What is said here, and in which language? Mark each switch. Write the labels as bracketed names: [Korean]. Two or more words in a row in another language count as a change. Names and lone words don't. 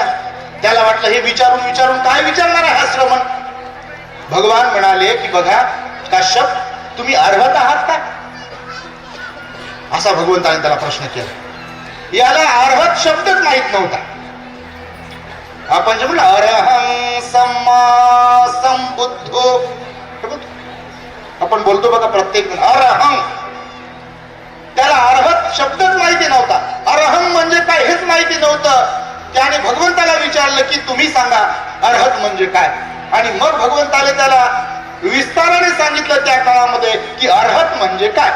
[Marathi] त्याला वाटलं हे विचारून काय विचारणार आहे हा श्रमण. भगवान म्हणाले की बघा काश्यप, तुम्ही अर्हत आहात का. असा भगवंताने त्याला प्रश्न केला. याला अर्हत शब्दच माहित नव्हता. आपण जे म्हणलं [Pali] अरहं सम्मा संबुद्धो, [Marathi] आपण बोलतो बघा प्रत्येक जण अरहं, त्याला अर्हत शब्दच माहिती नव्हता. अरहं म्हणजे काय हेच माहिती नव्हतं. त्याने भगवंताला विचारलं की तुम्ही सांगा अर्हत म्हणजे काय. आणि मग भगवंताने त्याला विस्ताराने सांगितलं त्या काळामध्ये की अर्हत म्हणजे काय.